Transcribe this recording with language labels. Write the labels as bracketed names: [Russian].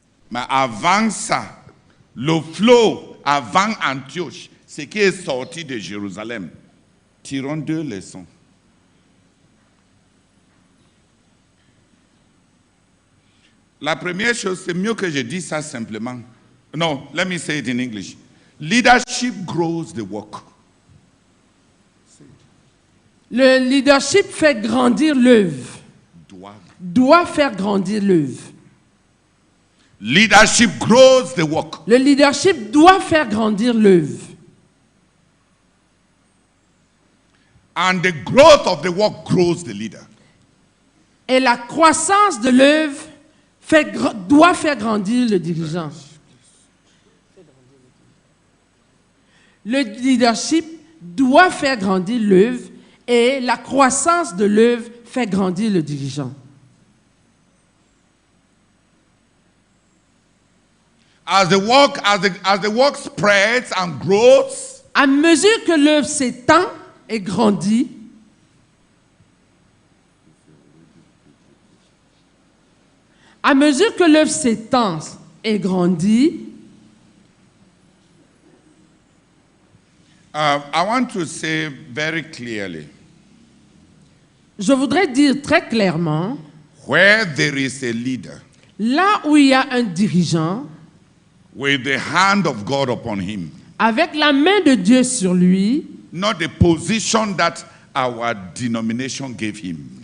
[French] Mais avant ça, le flot, avant Antioche, ce qui est sorti de Jérusalem, tirons deux leçons. La première chose, c'est mieux que je dise ça simplement. [English] No, let me say it in English. Leadership grows the work. [French] Le leadership fait grandir l'œuvre. Doit faire grandir l'œuvre. [English] Leadership grows the work. [French] Le leadership doit faire grandir l'œuvre. [English] And the growth of the work grows the leader. [French] Et la croissance de l'œuvre doit faire grandir le dirigeant. Le leadership doit faire grandir l'œuvre et la croissance de l'œuvre fait grandir le dirigeant. [English] As the work spreads and grows, [French] à mesure que l'œuvre s'étend et grandit, à mesure que l'œuvre s'étend et grandit, [English] I want to say very clearly, [French] je voudrais dire très clairement, [English] where there is a leader, [French] là où il y a un dirigeant, [English] with the hand of God upon him, [French] avec la main de Dieu sur lui, [English] not the position that our denomination gave him.